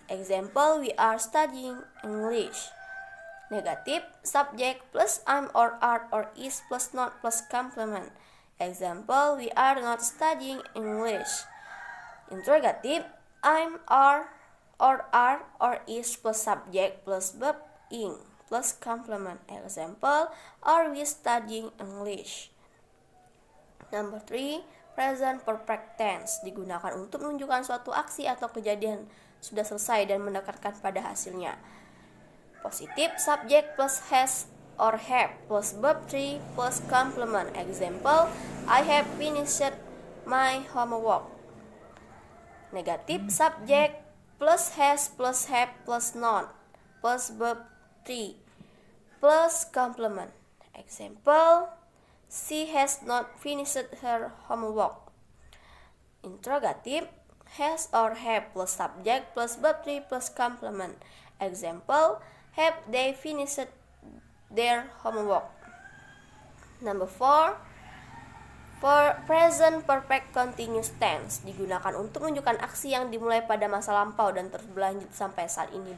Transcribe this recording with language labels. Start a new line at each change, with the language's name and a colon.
English: Example, we are studying English. Negatif, subject plus am or are or is plus not plus complement. Example, we are not studying English. Interrogative, I'm, are, or is plus subject plus verb ing plus complement. Example, are we studying English? Number 3,
Indonesian: present perfect tense digunakan untuk menunjukkan suatu aksi atau kejadian sudah selesai dan mendekatkan pada hasilnya.
English: Positif, subject plus has or have plus verb 3 plus complement. Example, I have finished my homework. Negative, subject plus has plus have plus not plus verb 3 plus complement. Example, she has not finished her homework. Interrogative, has or have plus subject plus verb 3 plus complement. Example, have they finished their homework? Number 4, for
Indonesian: present perfect continuous tense digunakan untuk menunjukkan aksi yang dimulai pada masa lampau dan terus berlanjut sampai saat ini.